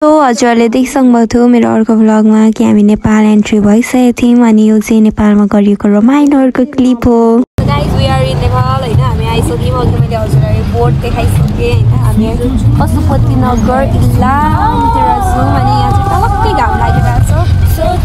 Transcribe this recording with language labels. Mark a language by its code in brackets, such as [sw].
[ne] हजुरहरूले देखिसक्नुभएको थियो मेरो अर्को भ्लगमा कि हामी नेपाल एन्ट्री भइसकेको थियौँ अनि यो चाहिँ नेपालमा गरिएको रमाइलोहरूको क्लिप हो। [en] guys we are in Nepal [ne] होइन, हामी आइसक्यौँ। अघि मैले हजुरलाई बोर्ड देखाइसकेँ होइन। हामी पशुपतिनगर इलामतिर छौँ अनि यहाँ चाहिँ टलक्कै घाम लागिरहेको छ।